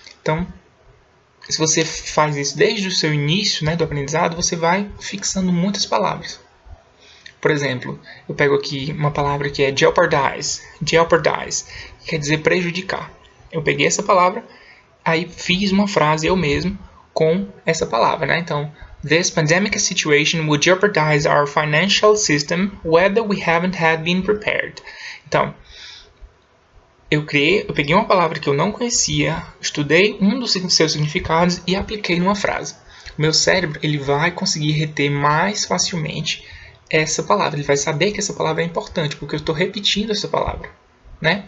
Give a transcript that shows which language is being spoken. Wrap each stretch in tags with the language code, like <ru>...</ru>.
<pt>Então, se você faz isso desde o seu início, né, do aprendizado, você vai fixando muitas palavras. Por exemplo, eu pego aqui uma palavra que é jeopardize, que quer dizer prejudicar. Eu peguei essa palavra, aí fiz uma frase eu mesmo com essa palavra, né? Então,</pt> <en>this pandemic situation would jeopardize our financial system whether we haven't had been prepared.</en> <pt>Então, eu peguei uma palavra que eu não conhecia, estudei um dos seus significados e apliquei numa frase. O meu cérebro ele vai conseguir reter mais facilmente essa palavra. Ele vai saber que essa palavra é importante, porque eu estou repetindo essa palavra, né?</pt>